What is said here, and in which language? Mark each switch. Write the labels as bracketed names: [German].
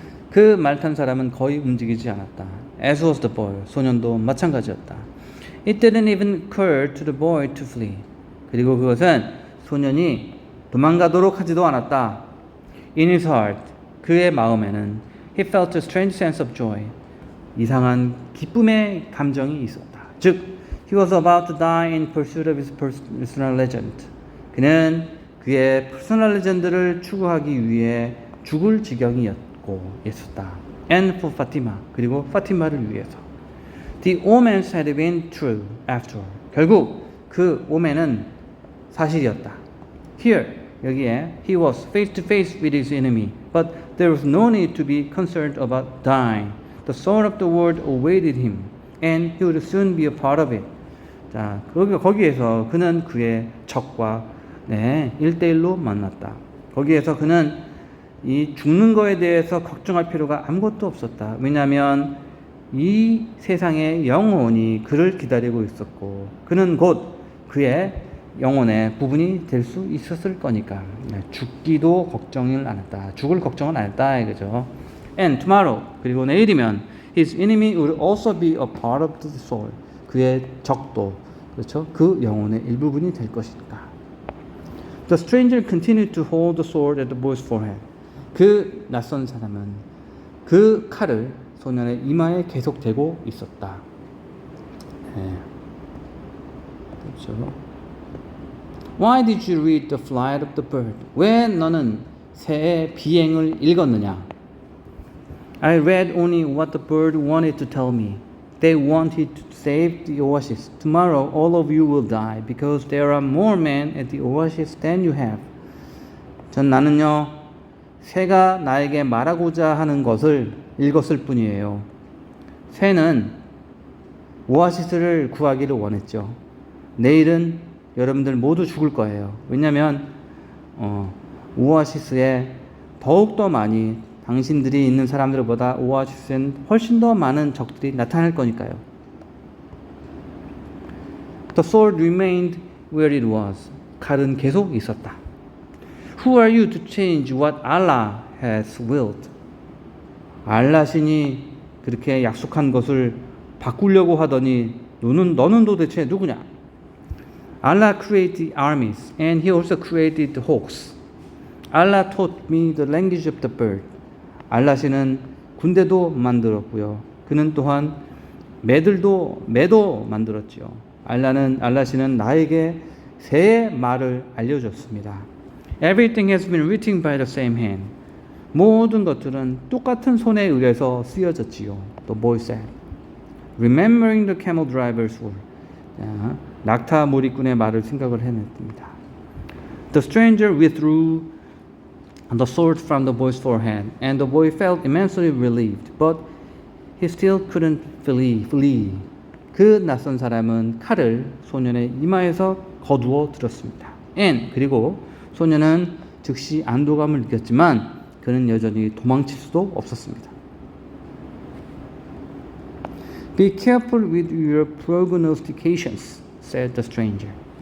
[Korean] 그 말 탄 사람은 거의 움직이지 않았다. [English] As was the boy. [Korean] 소년도 마찬가지였다. [English] It didn't even occur to the boy to flee. [Korean] 그리고 그것은 소년이 도망가도록 하지도 않았다. [English] In his heart, [Korean] 그의 마음에는 [English] he felt a strange sense of joy. [Korean] 이상한 기쁨의 감정이 있었다. [English] 즉, he was about to die in pursuit of his personal legend. [Korean] 그는 그의 퍼스널 레전드를 추구하기 위해 죽을 지경이었고 있었다. [English] And for Fatima. [Korean] 그리고 파티마를 위해서. [English] The omens had been true after all. [Korean] 결국 그 오멘은 사실이었다. [English] Here, 여기에 he was face to face with his enemy, but there was no need to be concerned about dying. The sword of the world awaited him, and he would soon be a part of it. [Korean] 자, 거기에서 그는 그의 적과 1대1로 만났다. 거기에서 그는 이 죽는 거에 대해서 걱정할 필요가 아무것도 없었다. 왜냐하면 이 세상의 영혼이 그를 기다리고 있었고 그는 곧 그의 영혼의 부분이 될 수 있었을 거니까 죽기도 걱정을 안 했다. 죽을 걱정은 안 했다 이거죠. [English] And tomorrow, [Korean] 그리고 내일이면 [English] his enemy would also be a part of the soul. [Korean] 그의 적도 그렇죠. 그 영혼의 일부분이 될 것이니까. The stranger continued to hold the sword at the boy's forehead. 그 낯선 사람은 그 칼을 소년의 이마에 계속 대고 있었다. 그렇죠. [English] Why did you read the flight of the bird? [Korean] 왜 너는 새의 비행을 읽었느냐? [English] I read only what the bird wanted to tell me. They wanted to save the oasis. Tomorrow all of you will die because there are more men at the oasis than you have. [Korean] 나는요, 새가 나에게 말하고자 하는 것을 읽었을 뿐이에요. 새는 오아시스를 구하기를 원했죠. 내일은 여러분들 모두 죽을 거예요. 왜냐하면 오아시스에 더욱더 많이 당신들이 있는 사람들보다 오아시스엔 훨씬 더 많은 적들이 나타날 거니까요. [English] The sword remained where it was. [Korean] 칼은 계속 있었다. [English] Who are you to change what Allah has willed? [Korean] 알라 신이 그렇게 약속한 것을 바꾸려고 하더니 너는 도대체 누구냐? [English] Allah created the armies and He also created the hawks. Allah taught me the language of the bird. [Korean] 알라시는 군대도 만들었고요. 그는 또한 매도 만들었지요. 알라시는 나에게 새의 말을 알려줬습니다. [English] Everything has been written by the same hand. [Korean] 모든 것들은 똑같은 손에 의해서 쓰여졌지요. [English] The boy said. Remembering the camel driver's word. [Korean] 낙타 몰이꾼의 말을 생각을 해냈습니다. [English] The stranger withdrew the sword from the boy's forehead, and the boy felt immensely relieved, but he still couldn't flee. [Korean] 그 낯선 사람은 칼을 소년의 이마에서 거두어 들었습니다. 그리고 소년은 즉시 안도감을 느꼈지만 그는 여전히 도망칠 수도 없었습니다. [English] Be careful with your prognostications, said the stranger.